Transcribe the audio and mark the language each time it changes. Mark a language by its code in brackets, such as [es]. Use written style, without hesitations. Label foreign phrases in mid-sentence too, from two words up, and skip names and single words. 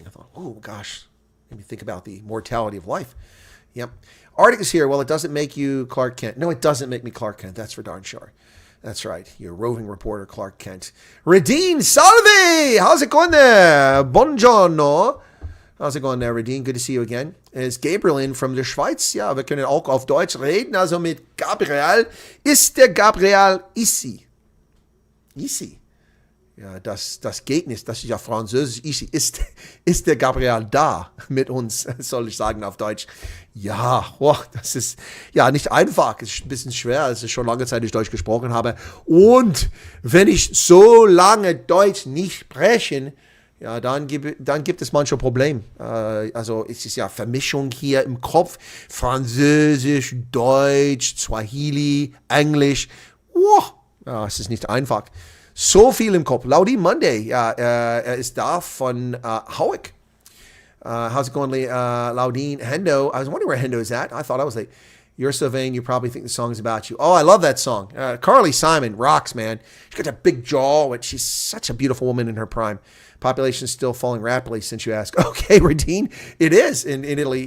[en] I thought, oh, gosh, made me think about the mortality of life. Yep. Arctic is here. Well, it doesn't make you Clark Kent. No, it doesn't make me Clark Kent. That's for darn sure. That's right. You're roving reporter Clark Kent. Radine, salve! How's it going there? Buongiorno. How's it going there, Radine? Good to see you again. [de] Ist Gabriel [en] in from [de] der Schweiz? Ja, wir können auch auf Deutsch reden. Also mit Gabriel. Ist der Gabriel ici? Ici. Ja, das geht nicht. Das ist ja Französisch. Ici. Ist der Gabriel da mit uns? Soll ich sagen auf Deutsch. Ja, das ist ja nicht einfach. Es ist ein bisschen schwer. Es ist schon lange Zeit, dass ich Deutsch gesprochen habe. Und wenn ich so lange Deutsch nicht spreche, ja, dann gibt es manche Probleme. Also es ist ja Vermischung hier im Kopf. Französisch, Deutsch, Swahili, Englisch. Ja, es ist nicht einfach. So viel im Kopf. Laudine Monday, ja, er ist da von Howick. [en] How's it going, Laudine? Hendo, I was wondering where Hendo's at. I thought I was late. You're so vain, you probably think the song's about you. Oh, I love that song. Carly Simon rocks, man. She's got that big jaw, and she's such a beautiful woman in her prime. Population is still falling rapidly since you ask. Okay, Radine, it is in Italy.